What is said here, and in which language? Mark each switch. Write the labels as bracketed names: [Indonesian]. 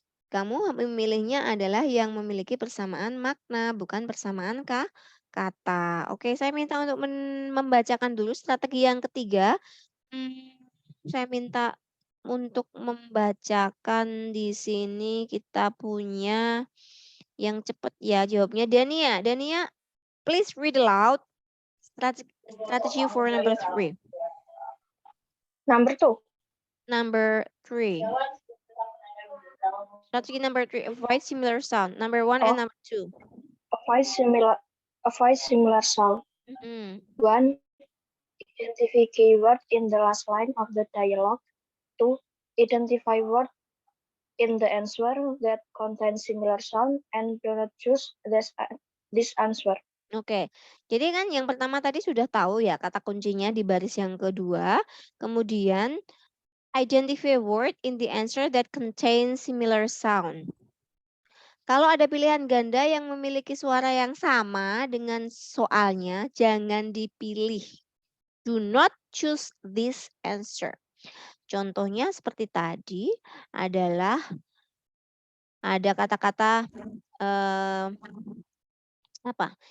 [Indonesian] Kamu memilihnya adalah yang memiliki persamaan makna, bukan persamaan kata. Oke, saya minta untuk membacakan dulu strategi yang ketiga. Saya minta untuk membacakan di sini kita punya yang cepat ya jawabnya Dania. [English] Dania, please read aloud strategy for number 3. Number 2. Number 3. Strategy number 3, avoid similar sound. Number 1 and number 2. Avoid similar sound. 1. Identify keyword in the last line of the dialogue. 2. Identify word in the answer that contains similar sound and do not choose this answer. [Indonesian] Oke, jadi kan yang pertama tadi sudah tahu ya kata kuncinya di baris yang kedua. Kemudian [English] identify word in the answer that contains similar sound. [Indonesian] Kalau ada pilihan ganda yang memiliki suara yang sama dengan soalnya, jangan dipilih. [English] Do not choose this answer. [Indonesian] Contohnya seperti tadi adalah Ada kata-kata apa?